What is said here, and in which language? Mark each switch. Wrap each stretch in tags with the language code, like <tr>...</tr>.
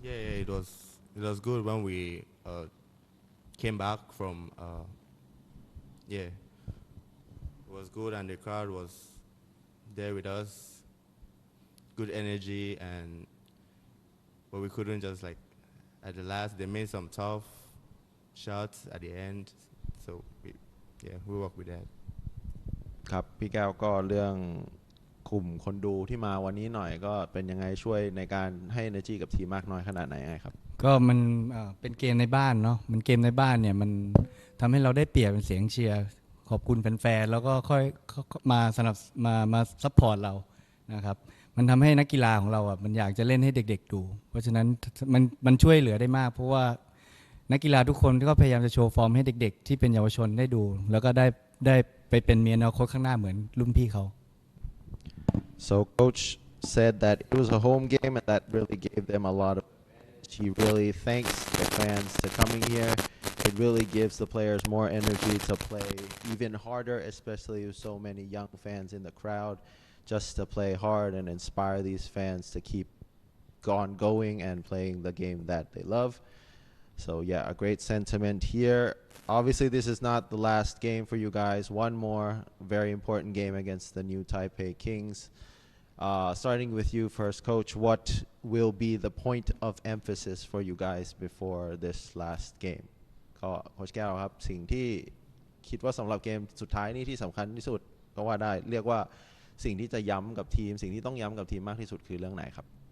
<en>Yeah, it was good when we came back from it was good, and the crowd was there with us, good energy, but we couldn't just like at the last they made some tough shots at the end, so we worked with that.</en> <th>ครับพี่แก้วก็เรื่องกลุ่มคนดูที่มาวันนี้หน่อยก็เป็นยังไงช่วยในการให้ energy กับทีมมากน้อยขนาดไหนไงครับ ก็มันเป็นเกมในบ้านเนาะมันเกมในบ้านเนี่ยมันทำให้เราได้เปรียบเป็นเสียงเชียร์ขอบคุณแฟนๆแล้วก็ค่อยมามาซัพพอร์ตเรานะครับมันทำให้นักกีฬาของเรามันอยากจะเล่นให้เด็กๆดูเพราะฉะนั้นมันช่วยเหลือได้มากเพราะว่านักกีฬาทุกคนก็พยายามจะโชว์ฟอร์มให้เด็กๆที่เป็นเยาวชนได้ดูแล้วก็ได้ไปเป็นเมียนาโค้ชข้างหน้าเหมือนรุ่นพี่เขา</th> <en>So coach said that it was a home game and that really gave them a lot of advantage. He really thanks the fans for coming here. It really gives the players more energy to play even harder, especially with so many young fans in the crowd, just to play hard and inspire these fans to keep on going and playing the game that they love. So yeah, a great sentiment here. Obviously, this is not the last game for you guys. One more very important game against the new Taipei Kings. Starting with you first, Coach, what will be the point of emphasis for you guys before this last game?</en> <th>ก็โค้ชแก้วครับสิ่งที่คิดว่าสำหรับเกมสุดท้ายนี้ที่สำคัญที่สุดก็ว่าได้เรียกว่าสิ่งที่จะย้ำกับทีมสิ่งที่ต้องย้ำกับทีมมากที่สุดคือเรื่องไหนครับ</th>